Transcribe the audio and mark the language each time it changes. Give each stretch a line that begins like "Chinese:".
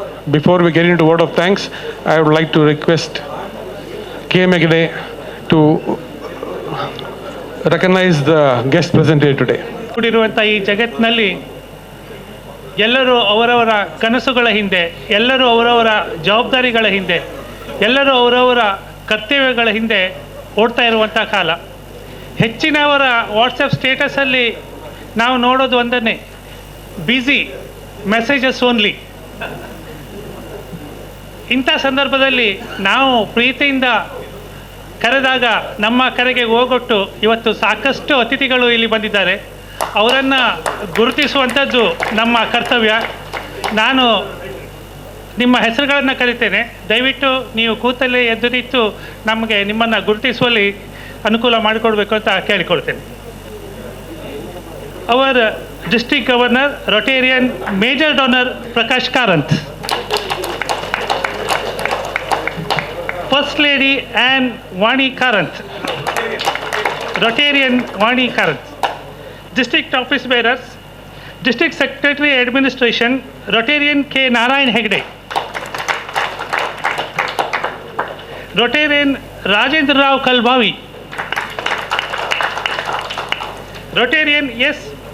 English: Before we get into word of thanks, I would like to request K. Megade to recognize the guest present here today.
Kannada: ಕೂಡಿರುವಂಥ ಈ ಜಗತ್ತಿನಲ್ಲಿ ಎಲ್ಲರೂ ಅವರವರ ಕನಸುಗಳ ಹಿಂದೆ, ಎಲ್ಲರೂ ಅವರವರ ಜವಾಬ್ದಾರಿಗಳ ಹಿಂದೆ, ಎಲ್ಲರೂ ಅವರವರ ಕರ್ತವ್ಯಗಳ ಹಿಂದೆ ಓಡ್ತಾ ಇರುವಂಥ ಕಾಲ. ಹೆಚ್ಚಿನವರ ವಾಟ್ಸಪ್ ಸ್ಟೇಟಸಲ್ಲಿ ನಾವು ನೋಡೋದು ಒಂದನ್ನೇ,
English: Busy messages only.
Kannada: ಇಂಥ ಸಂದರ್ಭದಲ್ಲಿ ನಾವು ಪ್ರೀತಿಯಿಂದ ಕರೆದಾಗ ನಮ್ಮ ಕರೆಗೆ ಹೋಗೊಟ್ಟು ಇವತ್ತು ಸಾಕಷ್ಟು ಅತಿಥಿಗಳು ಇಲ್ಲಿ ಬಂದಿದ್ದಾರೆ. ಅವರನ್ನು ಗುರುತಿಸುವಂಥದ್ದು ನಮ್ಮ ಕರ್ತವ್ಯ. ನಾನು ನಿಮ್ಮ ಹೆಸರುಗಳನ್ನು ಕರಿತೇನೆ. ದಯವಿಟ್ಟು ನೀವು ಕೂತಲ್ಲೇ ಎದ್ದು ನಿಂತು ನಮಗೆ ನಿಮ್ಮನ್ನು ಗುರುತಿಸುವಲ್ಲಿ ಅನುಕೂಲ ಮಾಡಿಕೊಡ್ಬೇಕು ಅಂತ ಕೇಳಿಕೊಳ್ತೇನೆ.
English: Our district governor Rotarian major donor Prakash Karanth, First Lady Anne Vani Karanth, Rotarian Vani Karanth. District Office Bearers, District Secretary Administration, Rotarian K. Narayan Hegde, Rotarian Rajendra Rao Kalbavi, Rotarian S.